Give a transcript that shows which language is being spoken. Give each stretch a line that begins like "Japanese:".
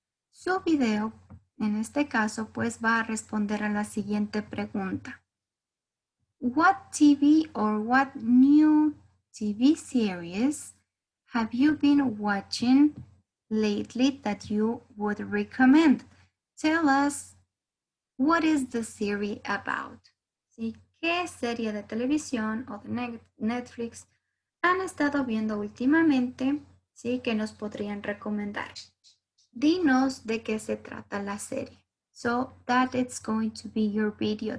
Spanish: Su video, en este caso, pues va a responder a la siguiente pregunta.
English: What TV or what new TV series have you been watching lately that you would recommend? Tell us, what is the series about?
Spanish: ¿Sí? ¿Qué serie de televisión o de Netflix han estado viendo últimamente? ¿Sí? Que nos podrían recomendar. Dinos de qué se trata la serie.
English: So that it's going to be your video.